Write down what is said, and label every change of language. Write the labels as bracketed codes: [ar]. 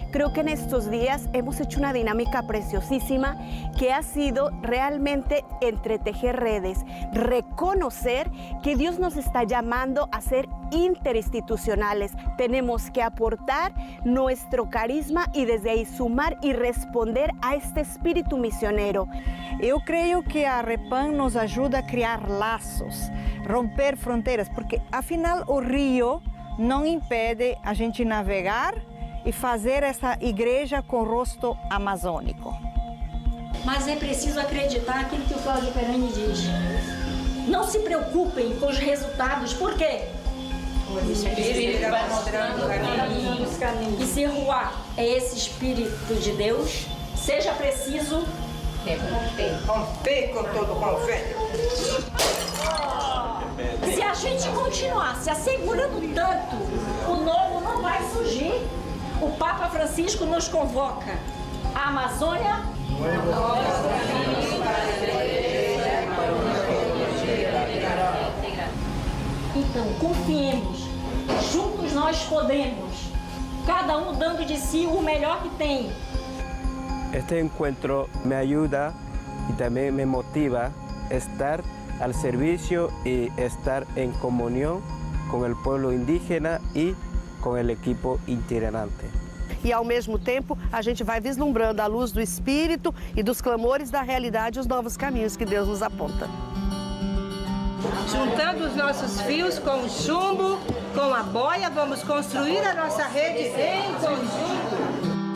[es] Creo que en estos días hemos hecho una dinámica preciosísima que ha sido realmente entretejer redes, reconocer que Dios nos está llamando a ser interinstitucionales. Tenemos que aportar nuestro carisma y desde ahí sumar y responder a este espíritu misionero. [pt] Eu creio que a Repam nos ajuda a criar laços, romper fronteiras, porque afinal o rio não impede a gente navegar e fazer essa igreja com rosto amazônico. Mas é preciso acreditar aquilo que o Cláudio Perani diz. Não se preocupem com os resultados, por quê? O Espírito vai mostrando os caminhos. E se Ruá é esse Espírito de Deus, seja preciso Romper com todo o velho. Se a gente continuar se assegurando tanto, o novo não vai surgir. O Papa Francisco nos convoca. A Amazônia... Então, confiemos. Juntos nós podemos. Cada um dando de si o melhor que tem. [es] Este encuentro me ayuda y también me motiva a estar al servicio y estar en comunión con el pueblo indígena y [pt] com o equipo itinerante. E ao mesmo tempo, a gente vai vislumbrando a luz do Espírito e dos clamores da realidade os novos caminhos que Deus nos aponta. Juntando os nossos fios com o chumbo, com a boia, vamos construir a nossa rede em conjunto.